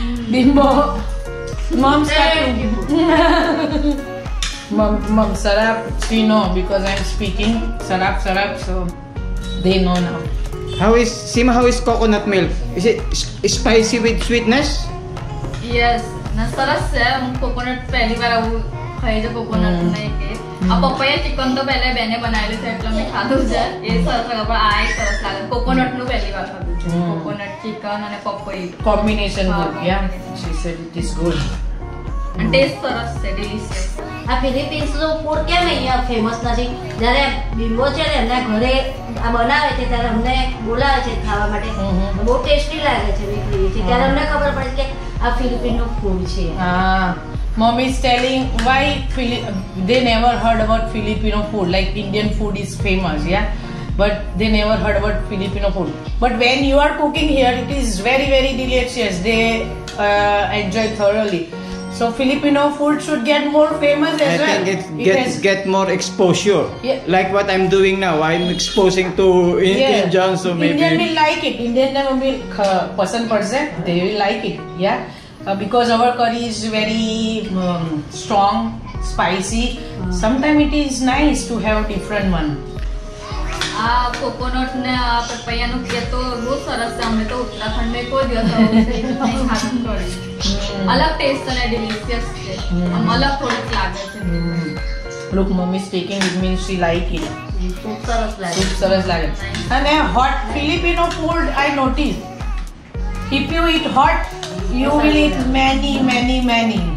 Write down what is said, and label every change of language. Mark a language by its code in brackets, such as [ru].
[en] બિંબો મમ mom sarap she know because I'm speaking sarap so they know now Sima, how is coconut milk? Is it spicy with sweetness? [gu] Yes ના સરસ છે હું coconut પહેલી વાર આવું ખાઈ છે કોકોનટ નહીં કે આ પપૈયા ચિકન તો પહેલા બેને બનાવેલું છે એટલે મેં ખાધું છે એ સરસ લાગે પણ આ સરસ લાગે કોકોનટ નું પહેલી વાર ખાધું છે કોકોનટ ચિકન અને પપૈયું [en] combination good yeah she said it is good [gu] અને ટેસ્ટ સરસ છે ડિલિશિયસ આ ફિલિપિન્સ નું ફૂડ કેમ અહીંયા ફેમસ નથી? જ્યારે બિમ્બો છે ને એમના ઘરે આ બનાવે છે ત્યારે અમને બોલાવે છે ખાવા માટે. બહુ ટેસ્ટી લાગે છે મેં ખાઈએ છીએ ત્યારે અમને ખબર પડે કે આ ફિલિપિન નું ફૂડ છે. [en] mom is telling why they never heard about Filipino food like Indian food is famous yeah but they never heard about Filipino food but when you are cooking here it is very very delicious they enjoy thoroughly so Filipino food should get more famous as well. I think it get more exposure Yeah. like what I'm doing now. I'm exposing to Indians so maybe Indian will like it. Indian will [gu] pasand padse. [en] They will like it. Yeah, because our curry is very strong, spicy. Sometimes it is nice to have different one. [gu] આ coconut ને આ પપૈયાનું કે તો બહુ સરસ છે અમે તો ઉત્તરાખંડમાં કોઈ દિવસ આવું નહીં ખાધું કરી અલગ ટેસ્ટ અને ડિલિશિયસ છે આમ અલગ થોડુંક લાગે છે [en] Look, mommy is taking it means she like it. [gu] ખૂબ સરસ લાગે. Soup સરસ લાગે. [en] And hot Filipino food I noticed. If you eat hot, you will eat many.